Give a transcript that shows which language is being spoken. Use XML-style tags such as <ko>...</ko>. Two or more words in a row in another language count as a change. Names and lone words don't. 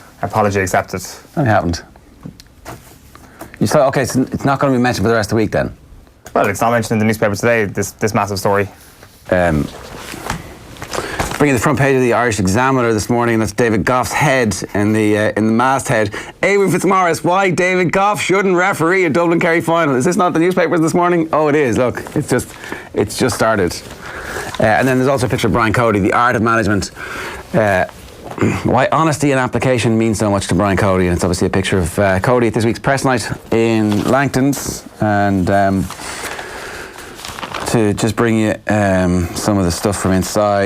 <en>Apology accepted. It's only happened. You said, okay, so it's not going to be mentioned for the rest of the week then? Well, it's not mentioned in the newspaper today, this massive story. Bringing the front page of the Irish Examiner this morning, that's David Goff's head in the masthead. Eoin Fitzmaurice, why David Goff shouldn't referee a Dublin-Kerry final. Is this not the newspapers this morning? Oh, it is. Look, it's just started. And then there's also a picture of Brian Cody, the art of management. Why honesty in application means so much to Brian Cody, and it's obviously a picture of Cody at this week's press night in Langton's, and to just bring you some of the stuff from inside.</en>